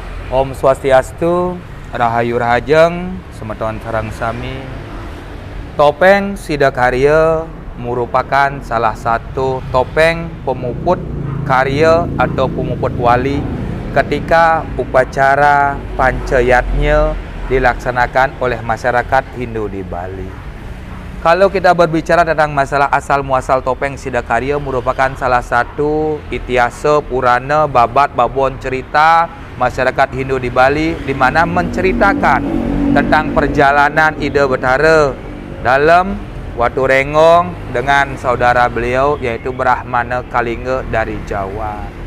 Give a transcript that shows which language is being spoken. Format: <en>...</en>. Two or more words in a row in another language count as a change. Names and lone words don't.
<ban>Om Swastiastu, Rahayu Rahajeng, semeton sareng sami.</ban> <id>Topeng Sidakarya merupakan salah satu topeng pemuput karya atau pemuput wali ketika upacara pancayatnya dilaksanakan oleh masyarakat Hindu di Bali. Kalau kita berbicara tentang masalah asal muasal topeng Sidakarya merupakan salah satu itiasa purana babat babon cerita masyarakat Hindu di Bali, di mana menceritakan tentang perjalanan Ida Betara dalam Watu Rengong dengan saudara beliau yaitu Brahmana Kalinga dari Jawa.</id>